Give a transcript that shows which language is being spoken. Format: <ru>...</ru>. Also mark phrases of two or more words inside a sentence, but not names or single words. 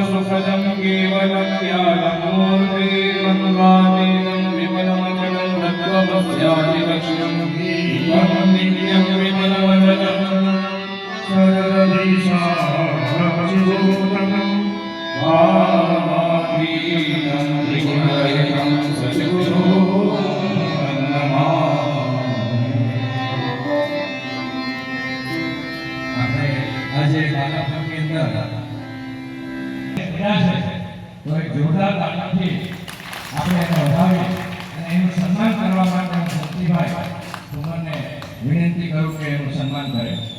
<sa>सहस्रजं केवलं ज्ञानमूर्ति वन्वातीतं विमलमचलं तत्त्वमस्यादिलक्ष्यं परमं नित्यं विमलमचलं सर्वदेशाभूतं भावातीतं त्रिगुणरहितं सद्गुरुं</sa> <gu>આજે બાલાપુરની અંદર તો એક જોરદાર તાળીથી આપણે એને વધાવી અને એનું સન્માન કરવા માટે હું શક્તિભાઈ ઠુમરને વિનંતી કરું કે એનું સન્માન કરે.</gu>